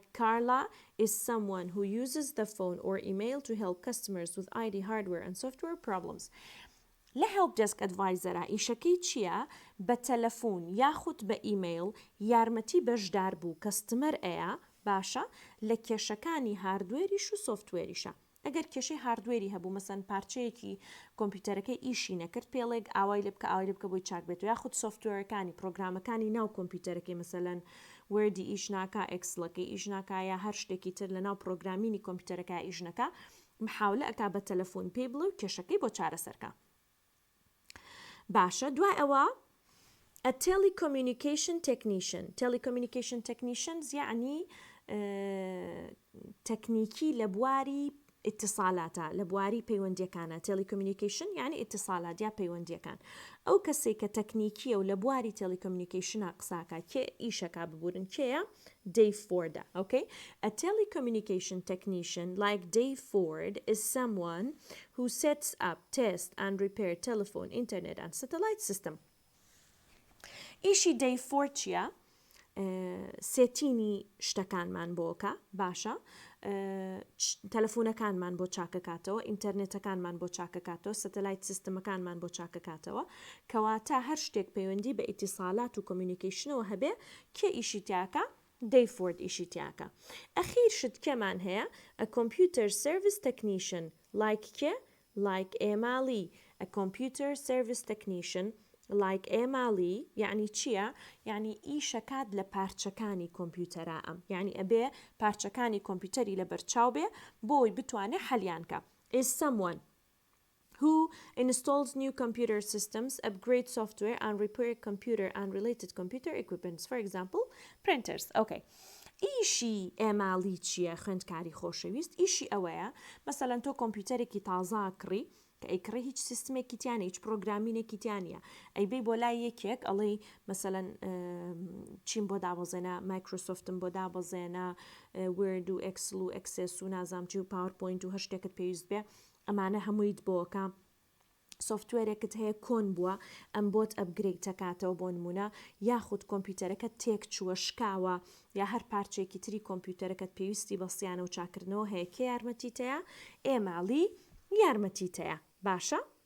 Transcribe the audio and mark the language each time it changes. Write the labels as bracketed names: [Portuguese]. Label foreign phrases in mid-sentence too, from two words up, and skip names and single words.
[English] Carla is someone who uses the phone or email to help customers with IT hardware and software problems لە help desk advisor [Central Kurdish] ئیشەکەی چیە بە تەلەفۆن یاخود بە ئیمەیل یارمەتی بەشدار بوو کەستمەر ئەیە باشە لە کێشەکانی هاردوێریش و سۆفتوێریشە ئەگەر کێشەی هاردوێری هەبوو مەسەن پارچەیەکی کۆمپیوتەرەکەی ئیشی نەکرد پێڵێک ئاوای لێ بکە بۆی چاک بێت و یاخود سۆفتوێرەکانی پرۆگرامەکانی ناو کۆمپیوتەرەکەی مەسەلەن وردی ئیش ناکە ئەکسلەکەی ئیش ناکە یا هەر شتێکی تر لە ناو پرۆگرامینی کۆمپیوتەرەکە ئیش نەکە محاولە ئەکا بە تەلەفۆن پێی بڵێ و کێشەکەی بۆ چارەسەرکە باشە دوای ئەوە [English] a telecommunication technicians [Central Kurdish] يعني تەکنیکی لە بواری اتصالاتە لە بواری پەیوەندیەکانە telecommunication يعني اتصالات یا پەیوەندیەکان ئەو کەسێک کە تەکنیکیە و لە بواری telecommunicationە قساکە کێ ئیشەکە ببورن کێیە Dave Ford [English] okay a telecommunication technician like Dave Ford is someone who sets up test and repair telephone internet and satellite system [Central Kurdish] ئیشی Dave Ford چیە سێتینی شتەکانمان بۆکە باشە تەلەفۆنەکانمان بۆ چاکەکاتەوە ئینتەرنێتەکانمان بۆ چاکەکاتەوە سەتەلایت سیستەمەکانمان بۆ چاکەکاتەوە کەواتە هەر شتێک پەیوەندی بە ئیتیساڵات و کۆمیونیکیشنەوە هەبێ کێ ئیشی تیاکە Dave Ford ئیشی تیاکە ئەخیر شت کێمان هەیە [English] a computer service technician like [Central Kurdish] کێ like ئێماڵی [English] a computer service technician like [Central Kurdish] ئێماڵی یعنی چییە؟ یعنی ئیشەکات لە پارچەکانی کۆمپیوتەرا ئەم یعنی ئەبێ پارچەکانی کۆمپیوتەری لە بەرچاو بێ بۆی بتوانێت حەلیان کە [English] is someone who installs new computer systems, upgrades software and repair computer and related computer equipment. For example, printers. Okay. [Central Kurdish] ئیشی ئێماڵی چییە خوێندکاری خۆشەویست؟ ئیشی ئەوەیە مەسەلەن تۆ کۆمپیوتەرێکی تازا کڕی کە ئەیکڕێ هیچ سیستمێکی تیانە هیچ پرۆگرامینێکی تیانە ئەیبێ بۆ لای یەکێک ئەڵێ مەسەلەن چیم بۆ دابەزێنە مایکرۆسۆفتم بۆ دابەزێنە ورد و ئەکسل و ئەکسس و نازامچی و پاورپۆینت و هەر شتێکت پێویست بێ ئەمانە هەموویت بۆکە سۆفتوێرێکت هەیە کۆن بووە ئەم بۆت ئەپگرێدەکاتەوە بۆ نمونە یاخود کۆمپیوتەرەکەت تێک چووە شکاوە یا هەر پارچێکی تری کۆمپیوتەرەکەت پێویستی بەسییانە و چاکردنەوە هەیە کێ یارمەتیتەیە ئێماڵی یارمەتیتەیە باشە